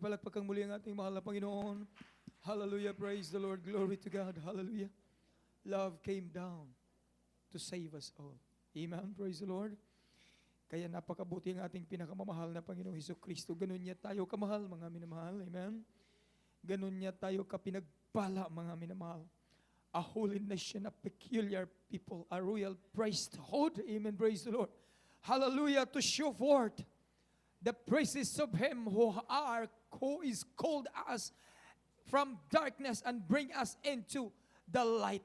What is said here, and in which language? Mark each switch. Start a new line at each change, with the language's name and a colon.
Filipino: Palakpakan muli ang ating mahal na Panginoon.
English: Hallelujah. Praise the Lord. Glory to God. Hallelujah. Love came down to save us all. Amen. Praise the Lord.
Filipino: Kaya napakabuti ang ating pinakamamahal na Panginoong Hesukristo. Ganun niya tayo kamahal, mga minamahal. Amen. Ganun niya tayo kapinagpala, mga minamahal.
English: A holy nation, a peculiar people, a royal priesthood. Amen. Praise the Lord. Hallelujah. To show forth the praises of Him who is called us from darkness and bring us into the light.